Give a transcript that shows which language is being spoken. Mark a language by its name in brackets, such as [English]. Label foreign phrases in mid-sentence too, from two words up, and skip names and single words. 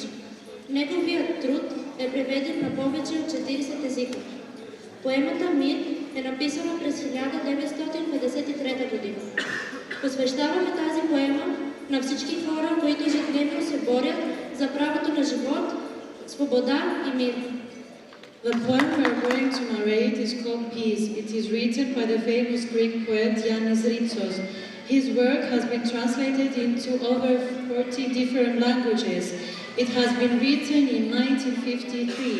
[Bulgarian] Неговият труд е преведен на повече от 40 езика. Поемата Мир е написана през 1953 година. Посвещаваме тази поема на всички хора, които ежедневно се борят за правото на живот, свобода и мир. [English] The poem we are going to narrate is called Peace. It is written by the famous Greek poet Yannis Ritsos. His work has been translated into over 40 different languages. It has been written in 1953.